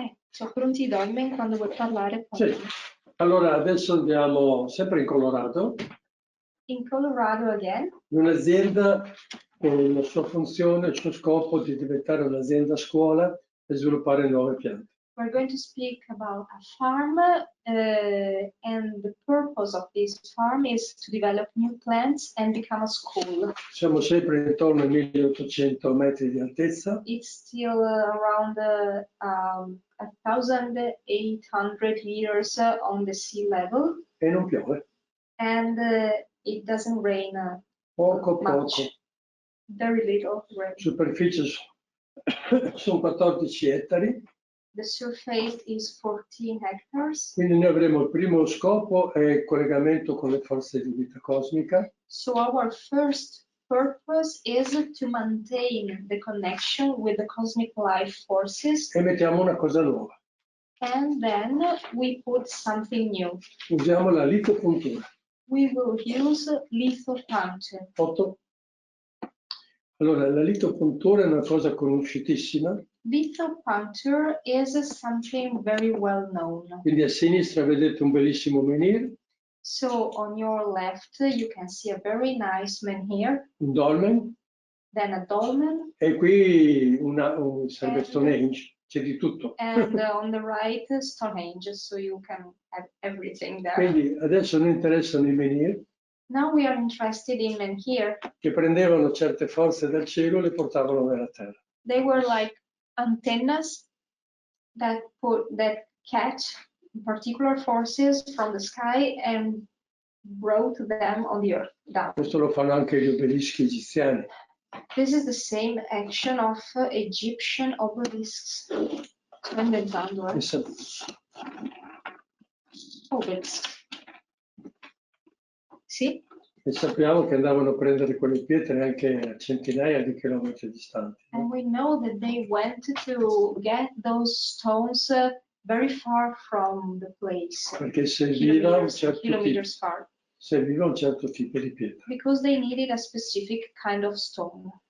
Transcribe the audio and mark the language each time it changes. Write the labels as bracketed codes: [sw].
[it] Sono pronti dolmen quando vuoi parlare. Sì. Allora adesso andiamo sempre in Colorado. [en] In Colorado again. [it] Un'azienda con la sua funzione, il suo scopo di diventare un'azienda scuola e sviluppare nuove piante. [en] We're going to speak about a farm and the purpose of this farm is to develop new plants and become a school. [it] Siamo sempre intorno ai 1800 metri di altezza. [en] It's still around 1,800 meters on the sea level. [it] E non piove. [en] And it doesn't rain [it] poco. [en] Very little rain. [it] Superficie sono 14 ettari. [en] The surface is 14 hectares. [it] Quindi noi avremo il primo scopo è il collegamento con le forze di vita cosmica. [en] So our first purpose is to maintain the connection with the cosmic life forces. [it] E mettiamo una cosa nuova. [en] And then we put something new. [it] Usiamo la litopuntura. [en] We will use lithopuncture. [it] Foto. Allora, la litopuntura è una cosa conosciutissima. [en] Lithopuncture is something very well known. [it] Quindi a sinistra vedete un bellissimo menhir. [en] So on your left, you can see a very nice menhir, [it] un dolmen, [en] then a dolmen, [it] e qui un serve Stonehenge, c'è di tutto. [en] and on the right, Stonehenge, so you can have everything there. [it] Quindi adesso noi interessano i menhir [en] Now we are interested in menhir. [it] che prendevano certe forze dal cielo e le portavano nella terra. [en] They were like antennas that catch particular forces from the sky and brought them on the earth down. [it] Questo lo fanno anche gli obelischi egiziani. [en] This is the same action of Egyptian obelisks. [it] Sto inventando, E sa- [en] Obelisk. [it] Sì? E sappiamo che andavano a prendere quelle pietre anche a centinaia di chilometri distanti. [en] And we know that they went to get those stones very far from the place. [it] Perché serviva un [en] Kilometers far. [it] certo tipo di pietra. [en] Because they needed a specific kind of stone.